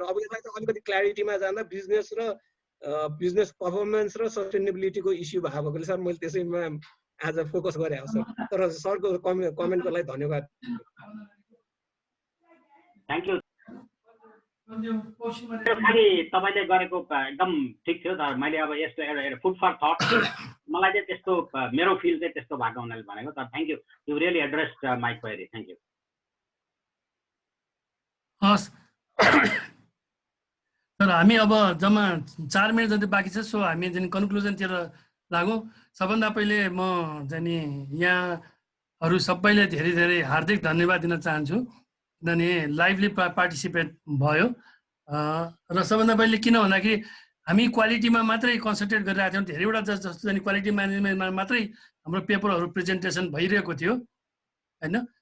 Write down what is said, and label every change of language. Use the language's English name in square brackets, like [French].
[Nepali] अब यसलाई चाहिँ अलिकति क्ल्यारिटीमा जाँदा बिजनेस र बिजनेस पर्फर्मेन्स र सस्टेनेबिलिटीको इस्यु भएकोले सर मैले त्यसैमा आज फोकस गरेँ सर। तर सरको कमेन्टको लागि धन्यवाद। [English] Thank you. [Nepali] खालि तपाईँले गरेको एकदम ठिक थियो, तर मैले अब यस्तो एउटा फुड फर थट मलाई चाहिँ त्यस्तो मेरो फिल चाहिँ त्यस्तो भएको हुनाले भनेको। [English] तर thank you, you really addressed my query. Thank you. [Nepali] हस् तर हामी अब जम्मा 4 मिनट जति बाँकी छ, सो हामी चाहिँ कन्क्लुजनतिर लागौँ। सबभन्दा पहिले म चाहिँ यहाँहरू सबैले धेरै धेरै हार्दिक धन्यवाद दिन चाहन्छु, किनभने लाइभली पार्टिसिपेट भयो। र सबभन्दा पहिले किन भन्दाखेरि हामी क्वालिटीमा मात्रै कन्सन्ट्रेट गरिरहेको थियौँ। धेरैवटा जस्तो चाहिँ क्वालिटी म्यानेजमेन्टमा मात्रै हाम्रो पेपरहरू प्रेजेन्टेसन भइरहेको थियो होइन।